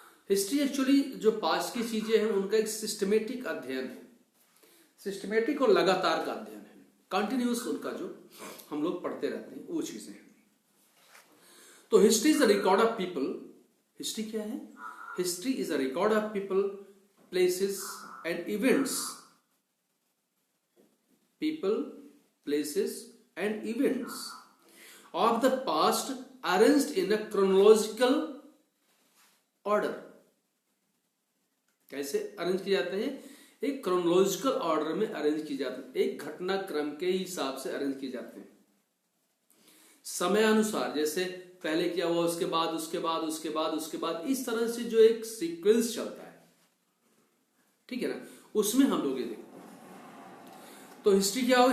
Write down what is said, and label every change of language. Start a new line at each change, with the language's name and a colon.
Hindi: History actually जो past की चीजें हैं उनका एक सिस्टमेटिक अध्ययन है, सिस्टमेटिक और लगातार का अध्ययन है, कंटिन्यूअस उनका जो हम लोग पढ़ते रहते हैं वो चीजें हैं। तो
English: History is a record of people.
Hindi: History क्या है?
English: History is a record of people, places and events. People, places and events of the past arranged in a chronological order.
Hindi: कैसे अरेंज किए जाते हैं? एक क्रोनोलॉजिकल ऑर्डर में arrange किए जाते हैं, एक घटनाक्रम के हिसाब से अरेंज किए जाते हैं, समय अनुसार। जैसे पहले क्या हुआ, उसके बाद, उसके बाद, उसके बाद, उसके बाद, इस तरह से जो एक सीक्वेंस चलता है, ठीक है ना, उसमें हम लोग ये देखते हैं। तो हिस्ट्री क्या हो?